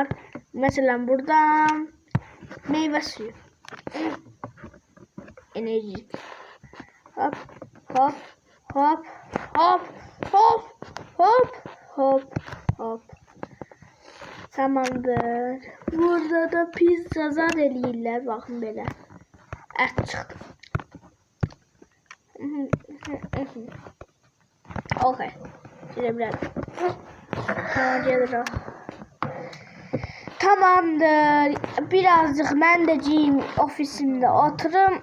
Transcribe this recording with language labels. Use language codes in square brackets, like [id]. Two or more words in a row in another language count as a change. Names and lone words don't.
[tr] Mesela burada meyve suyu. Enerji. Hop. [az] Tamamdır. Burada da pizza zad eləyirlər. Baxın belə. Ət çıxdı. Okay. [tr] Gelir. Tamamdır. [az] Birazcık mən də giyim ofisimdə oturum.